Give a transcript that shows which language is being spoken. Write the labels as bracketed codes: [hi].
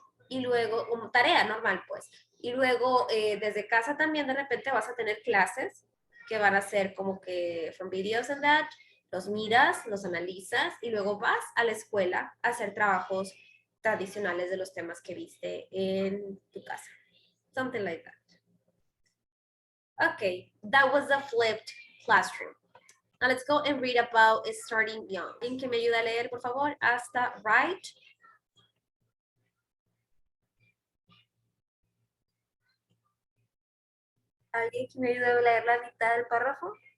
[es] Y luego, como tarea normal, pues. Y luego, desde casa también de repente vas a tener clases que van a ser como que [en] from videos and that, [es] los miras, los analizas, y luego vas a la escuela a hacer trabajos tradicionales de los temas que viste en tu casa. [en] Something like that. Okay, that was the flipped classroom. Now let's go and read about starting young. [es] ¿Alguien que me ayuda a leer, por favor? Hasta right. ¿Alguien que me ayude a leer la mitad del párrafo?